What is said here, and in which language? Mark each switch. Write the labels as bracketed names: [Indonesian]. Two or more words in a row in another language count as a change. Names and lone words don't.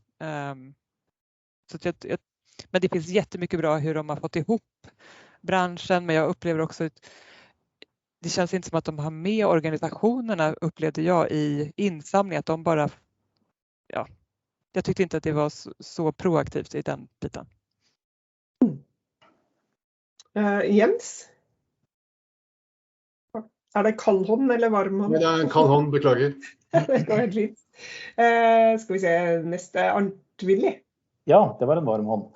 [Swedish] Så att men det finns jättemycket bra hur de har fått ihop branschen, men jag upplever också det känns inte som att de har med organisationerna, upplevde jag, i insamling, att de bara, jag tyckte inte att det var så proaktivt i den biten. Jens? [Norwegian] Det kald hånd eller varm hånd? Det en kald hånd, beklager. Det går helt fint. Skal vi se, neste Arnt-Willy. Ja, det var en varm hånd.